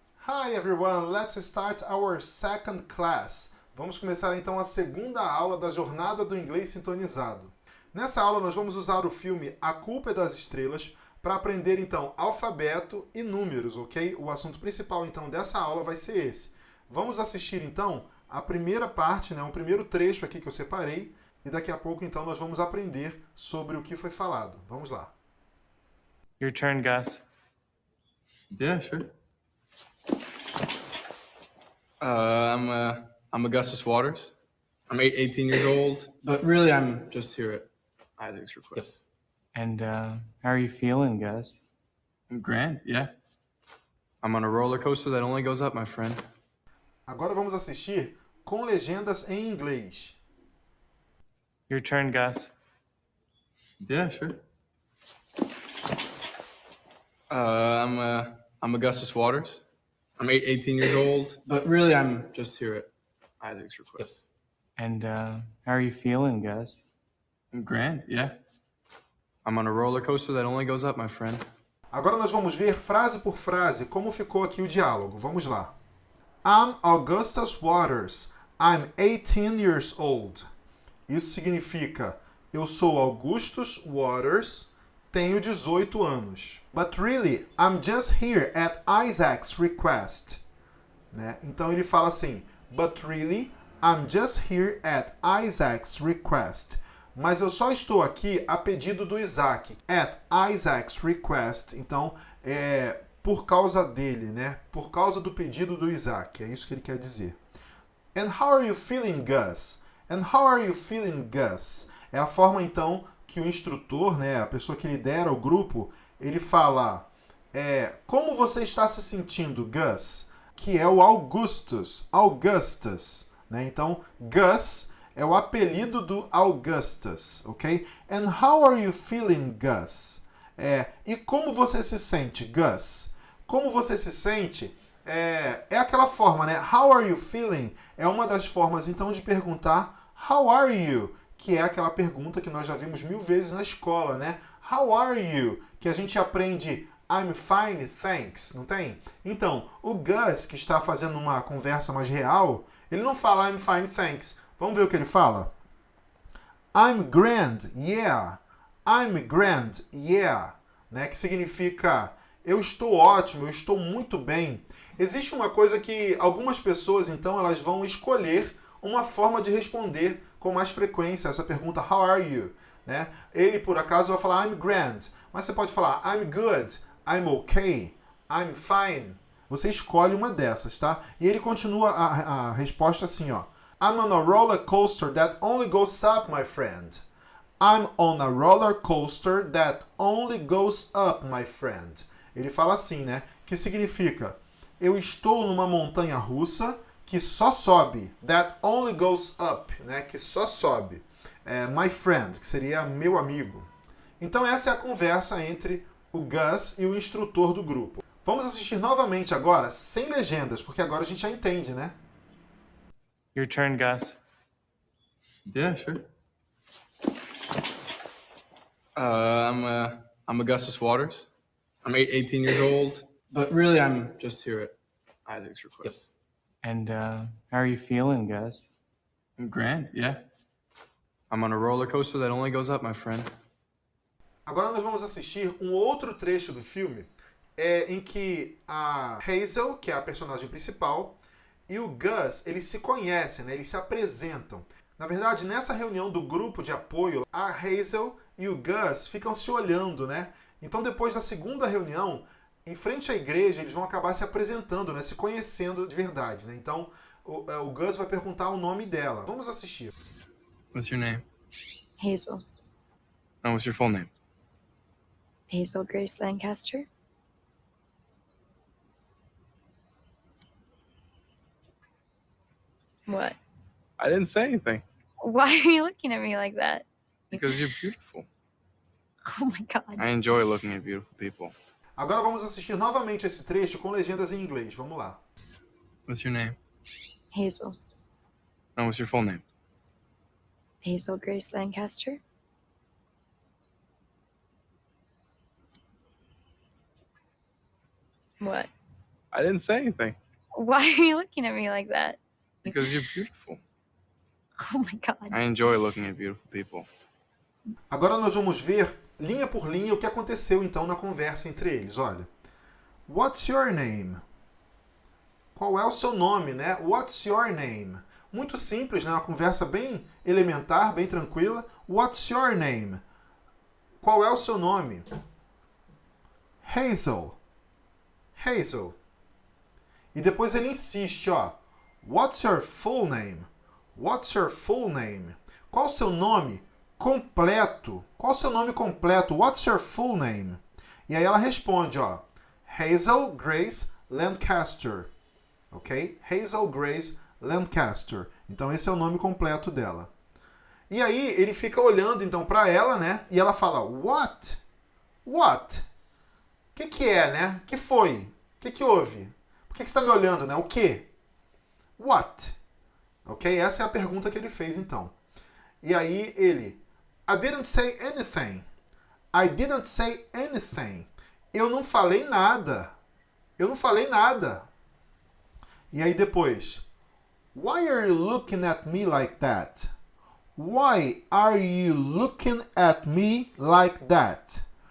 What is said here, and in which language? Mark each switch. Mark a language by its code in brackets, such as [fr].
[en] Hi everyone, let's start our second class. [pt] Vamos começar então a segunda aula da Jornada do Inglês Sintonizado. Nessa aula nós vamos usar o filme A Culpa é das Estrelas para aprender então alfabeto e números, ok? O assunto principal então dessa aula vai ser esse. Vamos assistir então a primeira parte, o primeiro trecho aqui que eu separei e daqui a pouco então nós vamos aprender sobre o que foi falado. Vamos lá. [en] Your turn, Gus. Yeah, sure. I'm Augustus Waters. I'm 18 years old, but really I'm just here at Isaac's request. And how are you feeling, Gus? I'm grand, yeah. I'm on a roller coaster that only goes up, my friend. [pt] Agora vamos assistir com legendas em inglês. [en] Your turn, Gus. Yeah, sure. I'm Augustus Waters. I'm 18 years old, but really I'm just here at Isaac's request. And how are you feeling, Gus? I'm grand, yeah. I'm on a roller coaster that only goes up, my friend. [pt] Agora nós vamos ver frase por frase como ficou aqui o diálogo. Vamos lá. [en] I'm Augustus Waters. I'm 18 years old. [pt] Isso significa eu sou Augustus Waters, tenho 18 anos. [en] But really, I'm just here at Isaac's request. [pt] Então ele fala assim, [en] but really, I'm just here at Isaac's request. [pt] Mas eu só estou aqui a pedido do Isaac. [en] At Isaac's request. [pt] Então, por causa dele, Por causa do pedido do Isaac. É isso que ele quer dizer. [en] And how are you feeling, Gus? And how are you feeling, Gus? [pt] É a forma, então, que o instrutor, a pessoa que lidera o grupo, ele fala, como você está se sentindo, Gus? Que é o Augustus. Então, Gus é o apelido do Augustus, ok? [en] And how are you feeling, Gus? [pt] E como você se sente, Gus? Como você se sente é aquela forma, [en] How are you feeling? [pt] É uma das formas, então, de perguntar [en] how are you? [pt] Que é aquela pergunta que nós já vimos 1000 vezes na escola, [en] How are you? [pt] Que a gente aprende [en] I'm fine, thanks, [pt] não tem? Então, o Gus, que está fazendo uma conversa mais real, ele não fala [en] I'm fine, thanks. [pt] Vamos ver o que ele fala? [en] I'm grand, yeah. I'm grand, yeah. [pt] Que significa eu estou ótimo, eu estou muito bem. Existe uma coisa que algumas pessoas, então, elas vão escolher uma forma de responder com mais frequência essa pergunta [en] how are you? [pt] Ele, por acaso, vai falar [en] I'm grand, [pt] mas você pode falar [en] I'm good, I'm okay, I'm fine. [pt] Você escolhe uma dessas, tá? E ele continua a resposta assim, ó. [en] I'm on a roller coaster that only goes up, my friend. I'm on a roller coaster that only goes up, my friend. [pt] Ele fala assim, Que significa eu estou numa montanha russa que só sobe. [en] That only goes up, [pt] Que só sobe. [en] My friend, [pt] que seria meu amigo. Então essa é a conversa entre o Gus e o instrutor do grupo. Vamos assistir novamente agora, sem legendas, porque agora a gente já entende, [en] Your turn, Gus. Yeah, sure. I'm Augustus Waters. I'm 18 years old, but really I'm just here at Isaac's request. And how are you feeling, Gus? I'm grand, yeah. I'm on a roller coaster that only goes up, my friend. [pt] Agora nós vamos assistir um outro trecho do filme em que a Hazel, que é a personagem principal, e o Gus, eles se conhecem, eles se apresentam. Na verdade, nessa reunião do grupo de apoio, a Hazel e o Gus ficam se olhando, Então, depois da segunda reunião, em frente à igreja, eles vão acabar se apresentando, se conhecendo de verdade, Então, o Gus vai perguntar o nome dela. Vamos assistir. [en] What's your name? Hazel. And what's your full name? Hazel Grace Lancaster. What? I didn't say anything. Why are you looking at me like that? Because you're beautiful. Oh my God. I enjoy looking at beautiful people. [pt] Agora vamos assistir novamente esse trecho com legendas em inglês. Vamos lá. [en] What's your name? Hazel. And what's your full name? Hazel Grace Lancaster. What? I didn't say anything. Why are you looking at me like that? Because you're beautiful. Oh my God. I enjoy looking at beautiful people. [pt] Agora nós vamos ver, linha por linha, o que aconteceu então na conversa entre eles. Olha, [en] what's your name? [pt] Qual é o seu nome, né? [en] What's your name? [pt] Muito simples, né? Uma conversa bem elementar, bem tranquila. [en] What's your name? [pt] Qual é o seu nome? Hazel. Hazel. E depois ele insiste, ó. [en] What's your full name? What's your full name? [pt] Qual o seu nome completo? Qual o seu nome completo? [en] What's your full name? [pt] E aí ela responde, ó. Hazel Grace Lancaster. Ok? Hazel Grace Lancaster. Então esse é o nome completo dela. E aí ele fica olhando então para ela, né? E ela fala, [en] what? What? [pt] O que é, né? O que foi? O que houve? Por que você está me olhando, né? O quê? [en] What? [pt] Ok? Essa é a pergunta que ele fez então. E aí ele, [en] I didn't say anything. I didn't say anything. [pt] Eu não falei nada. Eu não falei nada. E aí depois, [en] why are you looking at me like that? Why are you looking at me like that?